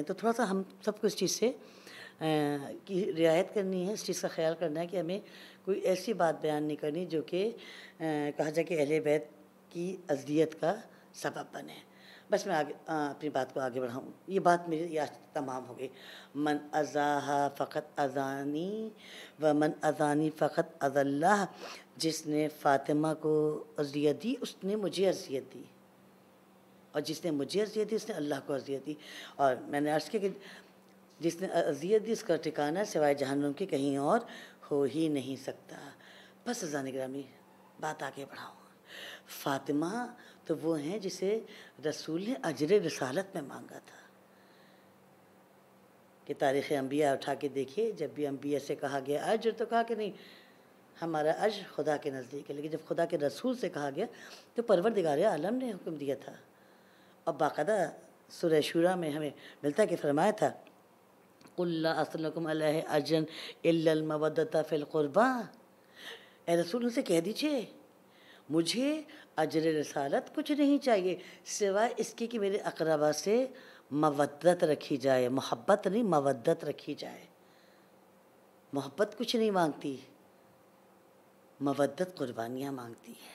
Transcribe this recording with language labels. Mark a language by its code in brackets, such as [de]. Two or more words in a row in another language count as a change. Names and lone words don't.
[ur] تو تھوڑا سا ہم سب کو اس چیز سے کی رعایت کرنی ہے، اس چیز کا خیال کرنا ہے کہ ہمیں کوئی ایسی بات بیان نہیں کرنی جو کہ کہا جائے کہ اہل بیت کی اذیت کا سبب بنے. بس میں آگے اپنی بات کو آگے بڑھاؤں. یہ بات میری آج تمام ہو گئی. [ar] من اذاہا فقط اذانی و من اذانی فقط اذی اللہ. [ur] جس نے فاطمہ کو اذیت دی اس نے مجھے اذیت دی، اور جس نے مجھے اذیت دی اس نے اللہ کو اذیت دی. اور میں نے عرض کیا کہ جس نے اذیت دی اس کا ٹھکانہ سوائے جہنم کے کہیں اور ہو ہی نہیں سکتا. بس عزیزان گرامی بات آگے بڑھاؤں. فاطمہ تو وہ ہیں جسے رسول نے اجر رسالت میں مانگا تھا. کہ تاریخ انبیاء اٹھا کے دیکھیے، جب بھی انبیاء سے کہا گیا اجر تو کہا کہ نہیں ہمارا اجر خدا کے نزدیک ہے، لیکن جب خدا کے رسول سے کہا گیا تو پروردگار عالم نے حکم دیا تھا. اور باقاعدہ سورہ شورا میں ہمیں ملتا ہے کہ فرمایا تھا [ar] قُلْ لَا أَسْأَلُكُمْ عَلَيْهِ أَجْرًا إِلَّا الْمَوَدَّةَ فِي الْقُرْبَىٰ. [ur] اے رسول ان سے کہہ دیجئے مجھے اجر رسالت کچھ نہیں چاہیے سوائے اس کے کہ میرے اقربا سے مودت رکھی جائے. محبت نہیں، مودت رکھی جائے. محبت کچھ نہیں مانگتی، مودت قربانیاں مانگتی ہے.